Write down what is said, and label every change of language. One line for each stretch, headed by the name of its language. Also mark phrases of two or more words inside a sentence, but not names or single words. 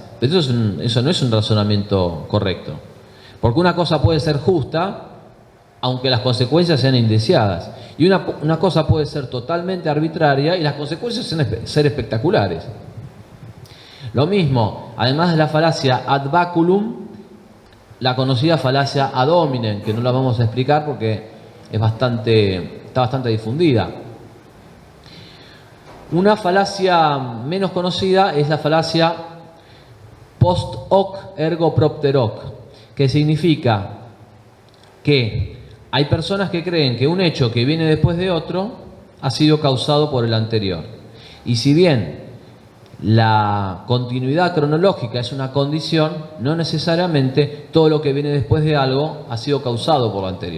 Spanish: Pero eso no es un razonamiento correcto. Porque una cosa puede ser justa, aunque las consecuencias sean indeseadas. Y una cosa puede ser totalmente arbitraria y las consecuencias ser espectaculares. Lo mismo, además de la falacia
Latin: ad baculum,
Spanish: la conocida falacia
Latin: ad hominem,
Spanish: que no la vamos a explicar porque está bastante difundida. Una falacia menos conocida es la falacia
Latin: post hoc ergo propter hoc,
Spanish: que significa que hay personas que creen que un hecho que viene después de otro ha sido causado por el anterior. Y si bien la continuidad cronológica es una condición, no necesariamente todo lo que viene después de algo ha sido causado por lo anterior.